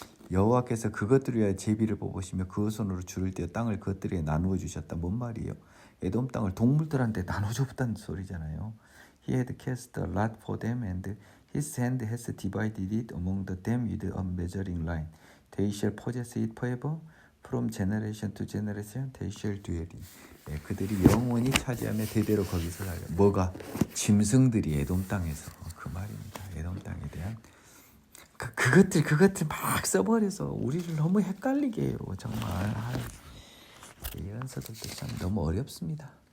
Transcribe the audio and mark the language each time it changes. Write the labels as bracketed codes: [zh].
[ko] 여호와께서 그것들을 위하여 제비를 뽑으시며 그 손으로 줄을 떼어 땅을 그것들에게 나누어 주셨다. 뭔 말이에요? 에돔 땅을 동물들한테 나눠줬다는 소리잖아요. [en] He had cast a lot for them, and his hand has divided it among them with a measuring line. They shall possess it forever. From generation to generation, they shall dwell in. [ko] 그들이 영원히 차지하며 대대로 거기서 살려. 뭐가? 짐승들이 에돔 땅에서. 그 말입니다. 에돔 땅에 대한 그것들 막 써버려서 우리를 너무 헷갈리게 해요. 정말 이런 서들도 참 너무 어렵습니다.